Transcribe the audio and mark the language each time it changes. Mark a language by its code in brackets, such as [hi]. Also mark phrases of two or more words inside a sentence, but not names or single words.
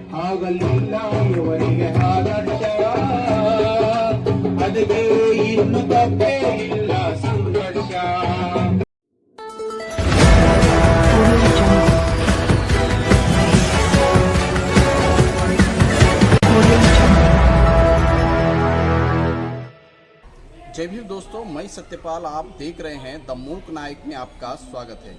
[kn] ಆಗಲಿಲ್ಲ ಇವರಿಗೆ ಆದರ್ಶ ಅದಕ್ಕೆ ಇನ್ನು ತಪ್ಪೇ ಇಲ್ಲ ಸಂಘರ್ಷ. [hi] जय भीम दोस्तों, मैं सत्यपाल, आप देख रहे हैं द मूक नायक में आपका स्वागत है।